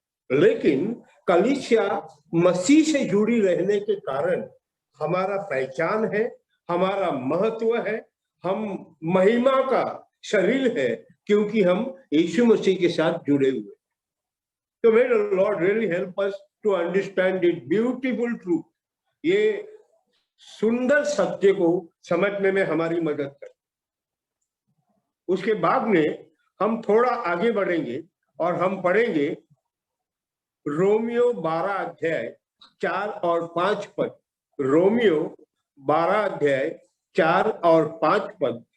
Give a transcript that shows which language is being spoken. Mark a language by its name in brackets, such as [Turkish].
[Hindi] लेकिन कलीसिया मसीह से जुड़ी रहने के कारण हमारा पहचान है, हमारा महत्व है, हम महिमा का शरीर है क्योंकि हम यीशु मसीह के साथ जुड़े हुए। [English] तो may the Lord really help us to understand it beautiful truth। ये [Hindi] सुंदर सत्य को समझने में हमारी मदद करे। उसके बाद में हम थोड़ा आगे बढ़ेंगे और हम पढ़ेंगे रोमियो 12 अध्याय 4 और 5 पद। रोमियो 12 अध्याय 4 और 5 पद।